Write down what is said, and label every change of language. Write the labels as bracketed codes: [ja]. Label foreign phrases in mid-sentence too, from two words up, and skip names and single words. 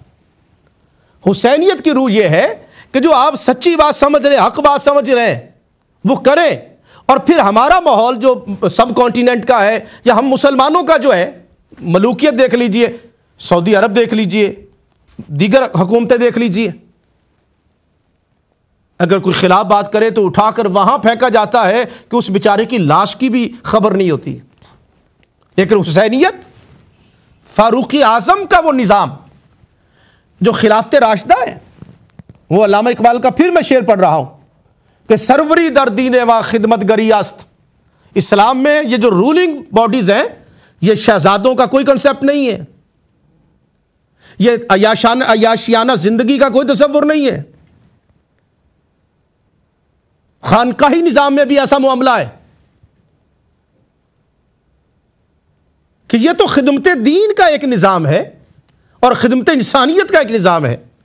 [ur] حسینیت کی روح یہ ہے کہ جو آپ سچی بات سمجھ رہے، حق بات سمجھ رہے ہیں وہ کریں، اور پھر ہمارا ماحول جو سب کانٹیننٹ کا ہے یا ہم مسلمانوں کا جو ہے، ملوکیت دیکھ لیجئے، سعودی عرب دیکھ لیجئے، دیگر حکومتیں دیکھ لیجئے، اگر کوئی خلاف بات کرے تو اٹھا کر وہاں پھینکا جاتا ہے کہ اس بیچارے کی لاش کی بھی خبر نہیں ہوتی۔ لیکن حسینیت، فاروقی اعظم کا وہ نظام جو خلافت راشدہ ہے، وہ علامہ اقبال کا پھر میں شعر پڑھ رہا ہوں کہ [fa] سروری در دین و خدمت گری است۔ [ur] اسلام میں یہ جو [en] ruling bodies [ur] ہیں یہ شہزادوں کا کوئی کنسپٹ نہیں ہے، یہ عیاشیانہ زندگی کا کوئی تصور نہیں ہے۔ خانقاہی نظام میں بھی ایسا معاملہ ہے کہ یہ تو خدمت دین کا ایک نظام ہے اور خدمت انسانیت کا ایک نظام ہے۔